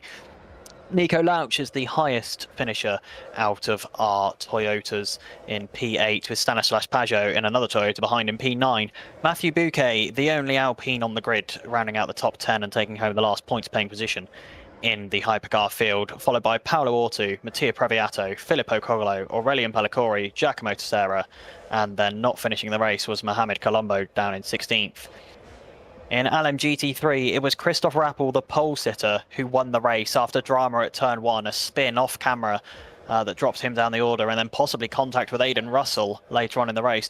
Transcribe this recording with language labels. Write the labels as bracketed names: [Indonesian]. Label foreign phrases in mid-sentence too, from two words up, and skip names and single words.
[English] Nico Lauch is the highest finisher out of our Toyotas in P8, with Stanislas Pajot in another Toyota behind in P9. Matthew Bouquet, the only Alpine on the grid, rounding out the top 10 and taking home the last points-paying position in the hypercar field, followed by Paolo Ortu, Mattia Previato, Filippo Cogolo, Aurelian Pellicore, Giacomo Tessera, and then not finishing the race was Mohamed Colombo down in 16th. In LMGT3, it was Christoph Rappel, the pole sitter, who won the race after drama at turn 1, a spin off camera that dropped him down the order, and then possibly contact with Aidan Russell later on in the race.